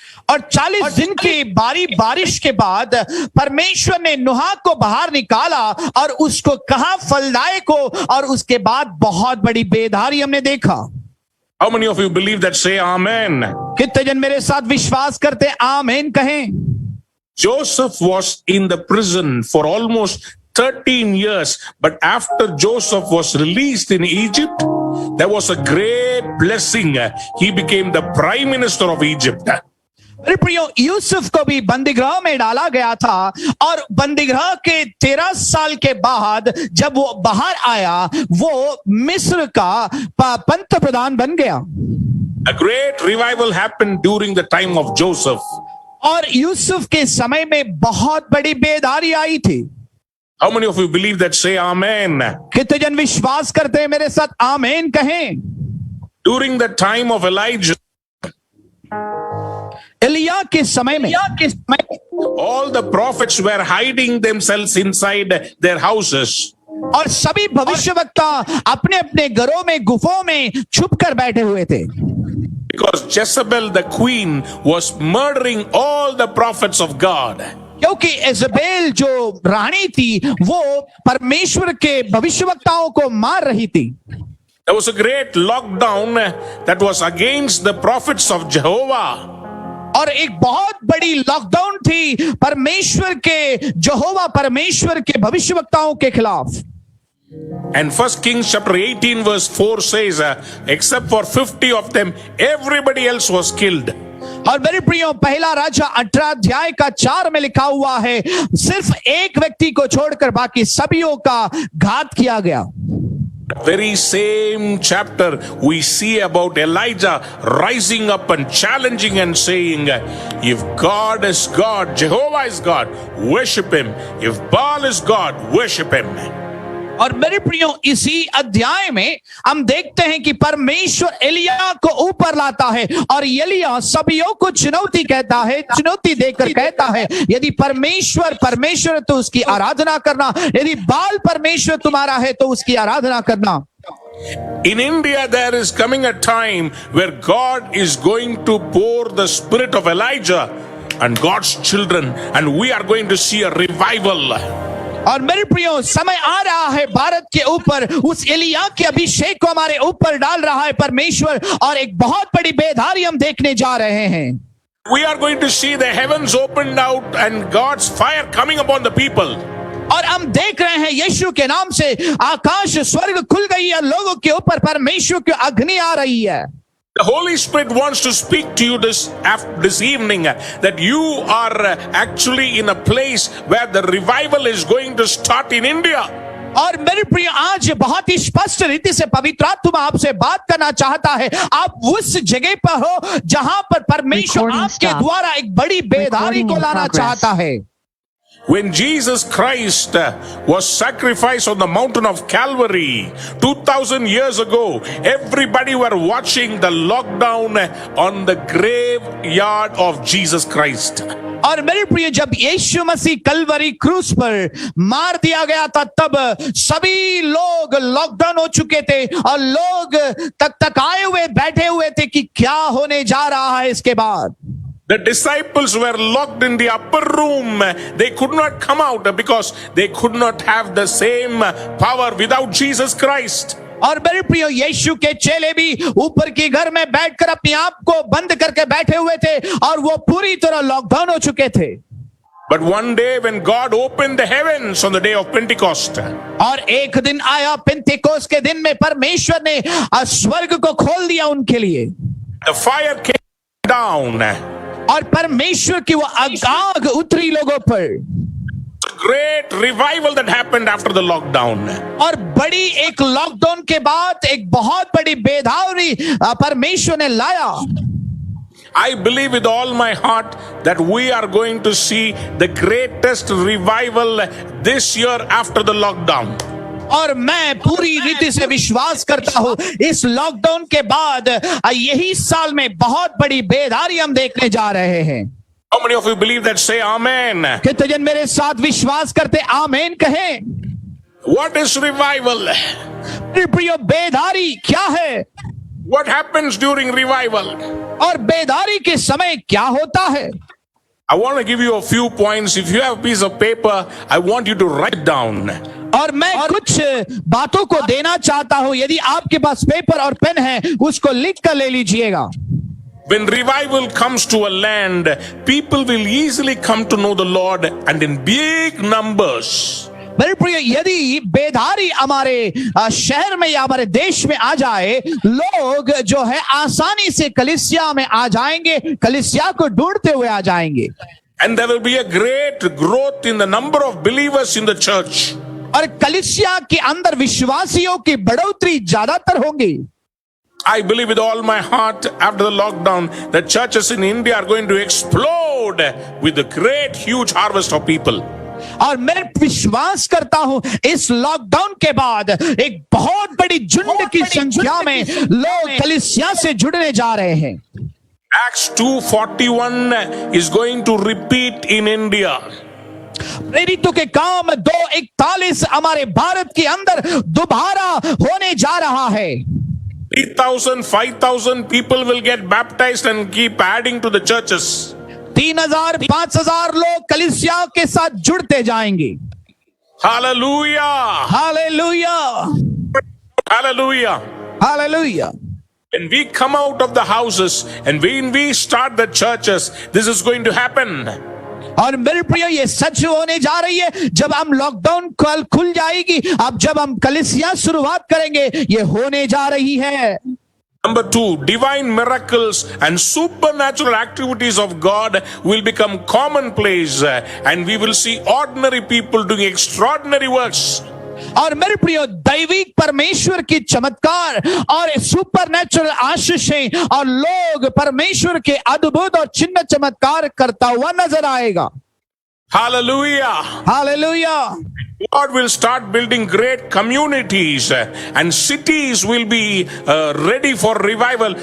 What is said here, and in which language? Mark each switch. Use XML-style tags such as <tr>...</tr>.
<hi>और 40 दिन की बारिश के बाद परमेश्वर ने नूह को बाहर निकाला और उसको कहा फलदायक हो और उसके बाद बहुत बड़ी बेदारी हमने देखा.</hi> <en>How many of you believe that? Say amen.</en> <hi>कितने जन मेरे साथ विश्वास करते आमीन कहें.</hi> <en>Joseph was in the prison for almost 13 years, but after Joseph was released in Egypt, there was a great blessing. He became the prime minister of Egypt.</en> <hi>मेरे प्रियो, यूसुफ को भी बंदीगृह में डाला गया था और बंदीगृह के 13 साल के बाद जब वो बाहर आया, वो मिस्र का पंत प्रधान बन गया.</hi> <en>A great revival happened during the time of Joseph.</en> <hi>और यूसुफ के समय में बहुत बड़ी बेदारी आई थी.</hi> <en>How many of you believe that? Say amen.</en> <hi>कितने जन विश्वास करते हैं? मेरे साथ आमीन कहें.</hi> <en>During the time of Elijah,</en> <hi>Elia के समय में</hi> <en>all the prophets were hiding themselves inside their houses.</en> <hi>और सभी भविष्यवक्ता अपने अपने घरों में, गुफों में छुप कर बैठे हुए थे.</hi> <en>Because Jezebel the queen was murdering all the prophets of God.</en> <hi>क्योंकि इज़बेल जो रानी थी वो परमेश्वर के भविष्यवक्ताओं को मार रही थी.</hi> <en>There was a great lockdown that was against the prophets of Jehovah.</en> <hi>और एक बहुत बड़ी लॉकडाउन थी परमेश्वर के, यहोवा परमेश्वर के भविष्यवक्ताओं के खिलाफ.</hi> <en>And 1 Kings chapter 18 verse 4 says, except for 50 of them, everybody else was killed.</en> <hi>और मेरे प्रियो, पहला राजा 18 अध्याय का 4 में लिखा हुआ है, सिर्फ एक व्यक्ति को छोड़कर बाकी सभियों का घात किया गया.</hi> <en>Very same chapter we see about Elijah rising up and challenging and saying, if God is God, Jehovah is God, worship him. If Baal is God, worship him.</en> <hi>और मेरे प्रियो, इसी अध्याय में हम देखते हैं कि परमेश्वर एलिया को ऊपर लाता है और एलिया सभियों को चुनौती कहता है, चुनौती देकर कहता है, यदि परमेश्वर परमेश्वर तो उसकी आराधना करना, यदि बाल परमेश्वर तुम्हारा है तो उसकी आराधना करना.</hi> <en>In India, there is coming a time where God is going to pour the spirit of Elijah and God's children, and we are going to see a revival.</en> <hi>और मेरे प्रियो, समय आ रहा है भारत के ऊपर, उस एलिया के अभिषेक को हमारे ऊपर डाल रहा है परमेश्वर, और एक बहुत बड़ी बेदारी हम देखने जा रहे हैं.</hi> <en>We are going to see the heavens opened out and God's fire coming upon the people.</en> <hi>और हम देख रहे हैं यीशु के नाम से आकाश स्वर्ग खुल गई है, लोगों के ऊपर परमेश्वर की अग्नि आ रही है.</hi> <en>The Holy Spirit wants to speak to you this evening that you are actually in a place where the revival is going to start in India.</en> <hi>और मेरे प्रिय, आज बहुत ही स्पष्ट रीति से पवित्र आत्मा आपसे बात करना चाहता है. आप उस जगह पर हो जहां पर परमेश्वर आपके द्वारा एक बड़ी बेदारी को लाना चाहता है.</hi> <en>When Jesus Christ was sacrificed on the mountain of Calvary 2000 years ago, everybody were watching the lockdown on the graveyard of Jesus Christ.</en> <hi>और मेरे प्रिय, जब यीशु मसीह कलवरी क्रूस पर मार दिया गया था, तब सभी लोग लॉकडाउन हो चुके थे और लोग तक आए हुए बैठे हुए थे कि क्या होने जा रहा है इसके बाद.</hi> <en>The disciples were locked in the upper room. They could not come out because they could not have the same power without Jesus Christ.</en> <hi>और मेरे प्रियो, यीशु के चेले भी ऊपर के घर में बैठकर अपने आप को बंद करके बैठे हुए थे और वो पूरी तरह लॉकडाउन हो चुके थे.</hi> <en>But one day when God opened the heavens on the day of Pentecost,</en> <hi>और एक दिन आया पेंतिकोस के दिन में परमेश्वर ने स्वर्ग को खोल दिया उनके लिए.</hi> <en>the fire came down.</en> <hi>और परमेश्वर की वो आग उतरी लोगों पर.</hi> <en>Great revival that happened after the lockdown.</en> <hi>और बड़ी एक लॉकडाउन के बाद एक बहुत बड़ी बेदारी परमेश्वर ने लाया.</hi> <en>I believe with all my heart that we are going to see the greatest revival this year after the lockdown.</en> <hi>और मैं पूरी रीति से विश्वास करता हूं, इस लॉकडाउन के बाद यही साल में बहुत बड़ी बेदारी हम देखने जा रहे हैं.</hi> <en>How many of you believe that? Say amen.</en> <hi>कितने जन मेरे साथ विश्वास करते आमीन कहें.</hi> <en>What is revival?</en> <hi>प्रिय, बेदारी क्या है?</hi> <en>What happens during revival?</en> <hi>और बेदारी के समय क्या होता है?</hi> <en>I want to give you a few points. If you have a piece of paper, I want you to write down.</en> <hi>और मैं कुछ बातों को देना चाहता हूं. यदि आपके पास पेपर और पेन है, उसको लिख कर ले लीजिएगा.</hi> <en>When revival comes to a land, people will easily come to know the Lord and in big numbers.</en> <hi>मेरे प्रिय, यदि बेदारी हमारे शहर में या हमारे देश में आ जाए, लोग जो है आसानी से कलीसिया में आ जाएंगे, कलीसिया को ढूंढते हुए आ जाएंगे.</hi> <en>And there will be a great growth in the number of believers in the church.</en> <hi>और कलीसिया के अंदर विश्वासियों की बढ़ोतरी ज्यादातर होंगी.</hi> <en>I believe with all my heart after the lockdown, the churches in India are going to explode with a great huge harvest of people.</en> <hi>और मैं विश्वास करता हूं इस लॉकडाउन के बाद एक बहुत बड़ी झुंड की संख्या में लोग कलीसिया से जुड़ने जा रहे हैं.</hi> <en>Acts 2:41 is going to repeat in India.</en> <hi>प्रेरितों के काम 2:41 हमारे भारत के अंदर दोबारा होने जा रहा है.</hi> <en>3,000, 5,000 people will get baptized and keep adding to the churches.</en> <hi>3,000 5,000 लोग कलीसिया के साथ जुड़ते जाएंगे.</hi> <en>Hallelujah!</en> <hi>Hallelujah,</hi> <en>Hallelujah!</en> <hi>Hallelujah.</hi> <en>When we come out of the houses and when we start the churches, this is going to happen.</en> <hi>और मेरे प्रिय, ये सच होने जा रही है. जब हम लॉकडाउन कल खुल जाएगी, अब जब हम कलीसिया शुरुआत करेंगे, ये होने जा रही है.</hi> <en>Number 2, divine miracles and supernatural activities of God will become commonplace, and we will see ordinary people doing extraordinary works.</en> <hi>और मेरे प्रियो, दैविक परमेश्वर की चमत्कार और सुपर नेचुरल आशीषें और लोग परमेश्वर के अद्भुत और चिन्ह चमत्कार करता हुआ नजर आएगा.</hi> <en>Hallelujah!</en> <hi>Hallelujah.</hi> <en>God will start building great communities, and cities will be ready for revival.</en>